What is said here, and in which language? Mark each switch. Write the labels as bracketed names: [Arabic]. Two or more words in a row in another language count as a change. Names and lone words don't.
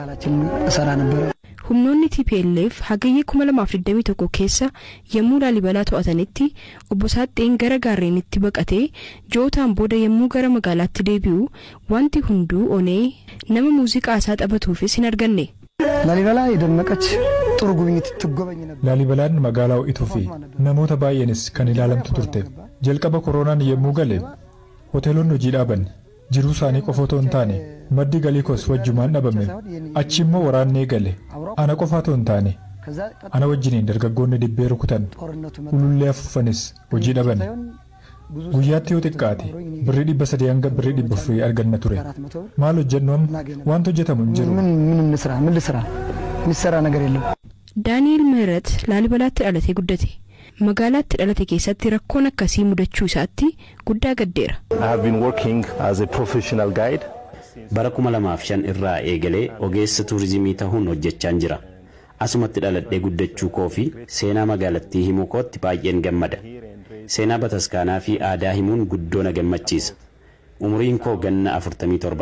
[Oromo] Humnoonni TPLF hagayya 2021 keessa yommuu Laalibalaa to'atanitti obbo Saaxxeen gara gaarreenitti baqatee jootaan booda yommuu gara magaalaatti deebi'u wanti hunduu onee nama muuziqaa isaa taphatuufis hin arganne. [Amharic] Laalibalaa የደመቀች ጥሩ ጉብኝት ትጎበኝ ነበር. [Oromo] Laalibalaan magaalaa ho'ituu fi namoota baay'eenis kan ilaalamtu turte. Jalqaba koronaan yommuu gale hoteelonni hojii dhaaban jiruu isaanii qofa otoo hin taane maddi galii koos wajjumaan dhabame. Achi immoo waraannee gale. Ana qofa otoo hin taane ana wajjiniin dargaggoonni dibbee rukutan ulullee afuufanis hojii dhaban. Guyyaatti yoo xiqqaate birrii 300 hanga birrii 400 arganna ture. Maal hojjennu waan hojjetamu hin jiru. [Amharic] ምን ልስራ የሚሰራ ነገር የለም. [Oromo] Daani'el ምህረት Laalibalaatti dhalatee guddate. Magaalaatti dhalate keessatti rakkoon akkasii mudachuu isaatti guddaa gaddeera. [English] I have been working as a professional guide. [Oromo] Bara 2005 irraa eegalee ogeessa turizimii ta'uun hojjechaa jira. Asumatti dhaladhee guddachuu koo fi seenaa magaalattii himuu kootti baay'een gammada. Seenaa bataskaanaa fi aadaa himuun guddoo na gammachiisa. Umriin koo ganna 47dha.